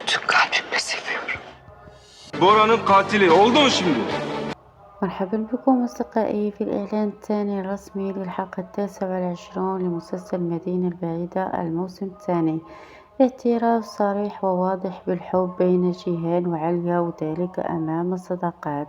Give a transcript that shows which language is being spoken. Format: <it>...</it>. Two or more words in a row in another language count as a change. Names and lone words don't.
<tr>Kalbim de seviyorum. Bora'nın katili oldu mu şimdi?</tr> <ar>مرحبا بكم أصدقائي في الإعلان الثاني الرسمي للحلقة 29 لمسلسل مدينة البعيدة الموسم الثاني. اعتراف صريح وواضح بالحب بين جيهان وعليا، وذلك أمام الصداقات.</ar>